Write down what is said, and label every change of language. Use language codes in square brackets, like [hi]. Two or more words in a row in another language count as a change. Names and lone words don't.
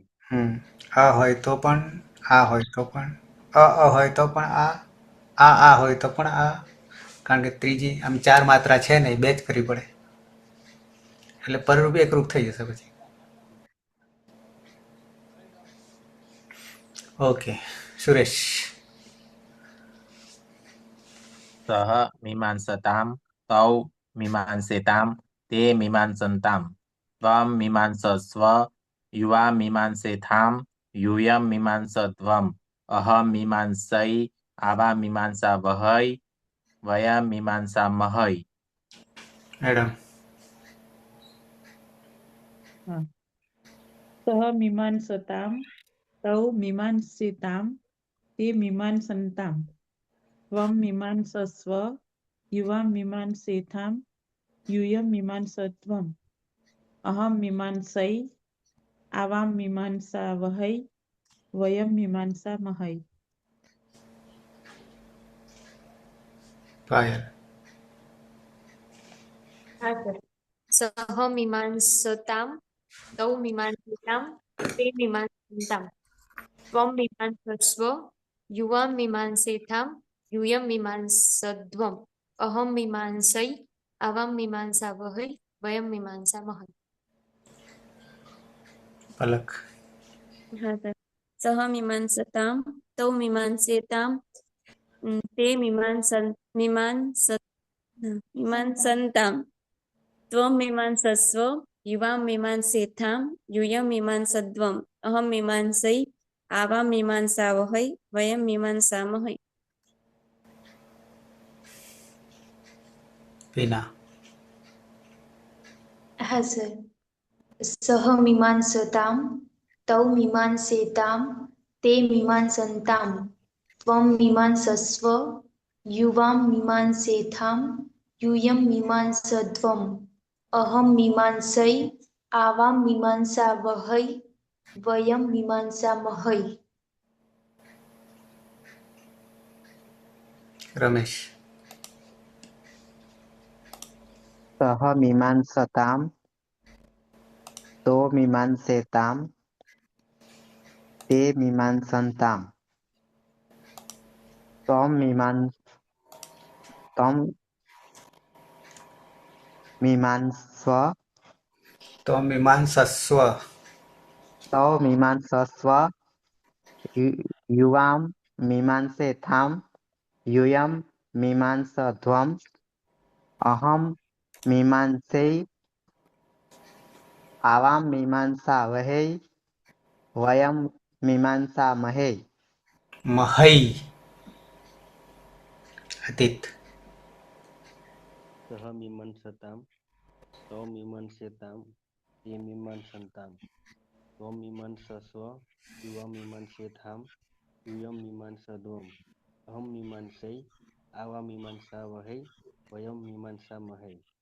[gu] આ હોય તો પણ આ હોય તો પણ અ હોય તો પણ આ હોય તો પણ આ કારણ કે ત્રીજી આમ ચાર માત્રા છે ને એ બે જ કરવી પડે એટલે પરરૂપ એકરૂપ થઈ જશે પછી ઓકે સુરેશ [sa] સહ મીમાંસતામ તૌ મીમાંસેતામ તે મીમાંસન્તામ ત્વમ મીમાંસસ્વ યુવા મીમાંસેથામ यूयं मीमांसध्वम् अहं मीमांसै आवा मीमांसावहै वयं मीमांसामहै [gu] મેડમ [sa] હા સહ મીમાંસતામ તૌ મીમાંસિતામ તે મીમાંસન્તામ ત્વમ મીમાંસસ્વ યુવા મીમાંસેથામ यूयं मीमांसध्वम् अहं मीमांसै आवां मीमांसावहै वयं मीमांसामहै [gu] પાયલ હા સર [sa] સહ મીમાંસતામ તૌ મીમાંસિતામ તે મીમાંસન્તામ ત્વમ મીમાંસસ્વ યુવાં મીમાંસેથામ यूयं मीमांसध्वम् अहं मीमांसै आवां मीमांसावहै वयं मीमांसामहै [gu] પલક હા સર [sa] સહ મીમાંસતામ તૌ મીમાંસેતામ તે મીમાંસન્તામ ત્વમ મીમાંસસ્વ યુવાં મીમાંસેથામ यूयं मीमांसध्वम् अहं मीमांसै आवां मीमांसावहै वयं मीमांसामहै [gu] વિના હા સર [sa] સહ મીમાંસતામ તૌ મીમાંસેતામ તે મીમાંસન્તામ ત્વમ મીમાંસસ્વ યુવાં મીમાંસેથામ यूयं मीमांसध्वम् अहं मीमांसै आवां मीमांसावहै वयं मीमांसामहै [gu] રમેશ [sa] सह मीमांसताम तो मीमांसेताम ते मीमांसन्ताम તમ મીમાંસ્વ તો મીમાંસસ્વ તવ મીમાંસસ્વ યુવામ મીમાંસેથામ यूयम मीमांसध्वम अहम मीमांसे आवाम मीमांसा वहे वयम मीमांसा महे મહૈ અતીત સહ મીમાંસતામ તૌ મીમાંસ્યતામ તે મીમાંસંતામ ત્વમ મીમાંસસ્વ યુવા મીમાંસ્યેથામ યુયમ મીમાંસદ્વમ અહમ મીમાંસૈ આવા મીમાંસા વહૈ વયમ મીમાંસા મહૈ.